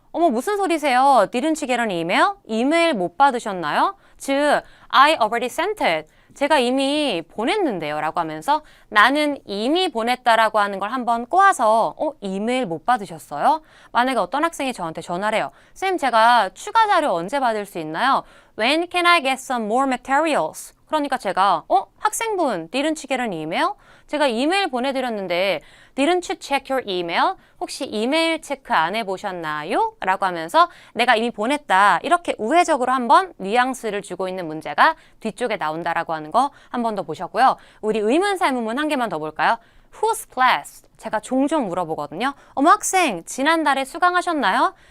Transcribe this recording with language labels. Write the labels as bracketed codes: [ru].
[ko] 무슨 소리세요? [en] Didn't you get an email? [ko] 이메일 못 받으셨나요? [en] 즉, I already sent it. [ko] 제가 이미 보냈는데요 라고 하면서 나는 이미 보냈다라고 하는 걸 한번 꼬아서 이메일 못 받으셨어요? 만약에 어떤 학생이 저한테 전화를 해요. 쌤, 제가 추가 자료 언제 받을 수 있나요? [en] When can I get some more materials? [ko] 그러니까 제가 학생분, [en] didn't you get an email? [ko] 제가 이메일 보내드렸는데 [en] didn't you check your email? [ko] 혹시 이메일 체크 안 해보셨나요? 라고 하면서 내가 이미 보냈다. 이렇게 우회적으로 한번 뉘앙스를 주고 있는 문제가 뒤쪽에 나온다라고 하는 거 한 번 더 보셨고요. 우리 의문사문문 한 개만 더 볼까요? [en] Whose class? [ko] 제가 종종 물어보거든요. 학생, 지난달에 수강하셨나요?